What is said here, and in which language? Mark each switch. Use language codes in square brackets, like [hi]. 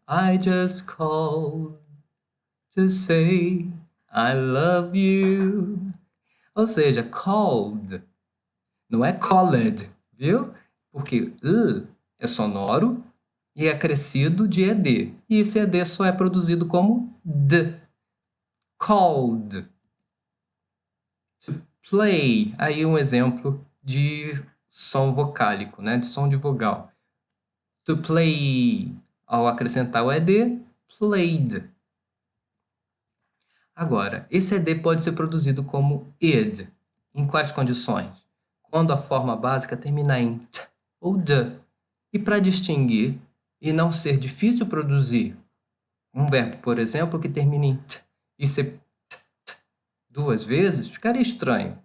[en] I just called to say I love you. [pt] Ou seja, called. Não é called, viu? Porque é sonoro e é acrescido de ed. E esse ed só é produzido como d. Called. [en] To play. [pt] Aí um exemplo de som vocálico, né? De som de vogal. [en] To play. [pt] Ao acrescentar o ed, played. Agora, esse ed pode ser produzido como id. Em quais condições? Quando a forma básica terminar em t ou d. E para distinguir e não ser difícil produzir um verbo, por exemplo, que termine em t e ser t 2 vezes, ficaria estranho.